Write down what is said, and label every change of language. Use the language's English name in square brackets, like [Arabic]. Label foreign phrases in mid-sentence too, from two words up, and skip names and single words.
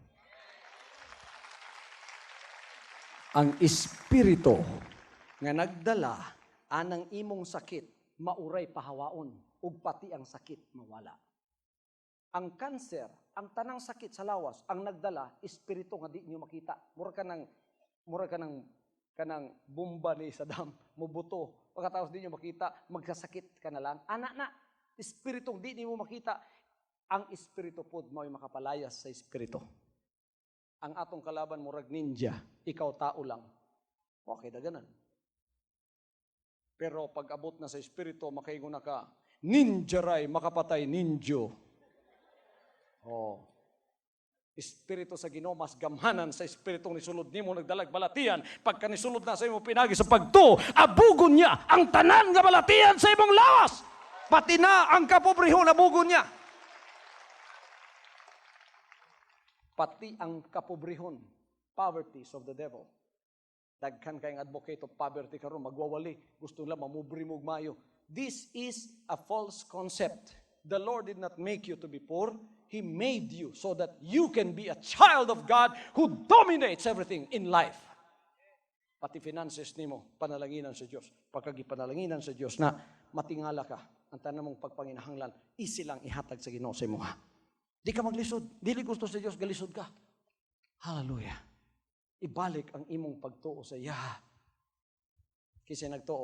[Cebuano] Ang espiritu nga nagdala anang imong sakit mauray pahawaon ug pati ang sakit mawala. Ang cancer, ang tanang sakit sa lawas, ang nagdala espiritu nga di niyo makita. Mura ka ng bomba ni Saddam, mubuto. Pagkatapos di niyo makita, [Filipino] magsasakit ka na lang. [Cebuano] Anak na, espiritong di niyo makita. Ang espiritu pod mao'y makapalayas sa espiritu. Ang atong kalaban murag ninja, ikaw tao lang. Okay, daganan. Pero pag abot na sa espiritu, makaingon na ka, ninja ray, makapatay ninjo. Oh. Espiritu sa Ginoo mas gamhanan sa espiritong nisulod nimo nagdalag balatian. Pagka nisulod na sa imo pinagi sa pagtuo, abugon niya ang tanan nga balatian sa imong lawas. Pati na ang kapobrehon abugon niya. Pati ang kapobrehon, [English] poverty of the devil. [Cebuano] Daghan kayong [English] advocate of poverty [Cebuano] karon magwawali, gusto nila mamubri mo mayo. [English] This is a false concept. The Lord did not make you to be poor. He made you so that you can be a child of God who dominates everything in life. [Cebuano] Pati finances nimo, panalanginan sa Diyos. Pagkagipanalaginan sa Diyos na matingala ka, ang tanan mong pagpanginahanglan, easy lang ihatag sa Ginoo sa imo ha. Di ka maglisod. Dili gusto sa Diyos, galisod ka. Hallelujah. Ibalik ang imong pagtuo sa iya. Kasi nagtuo.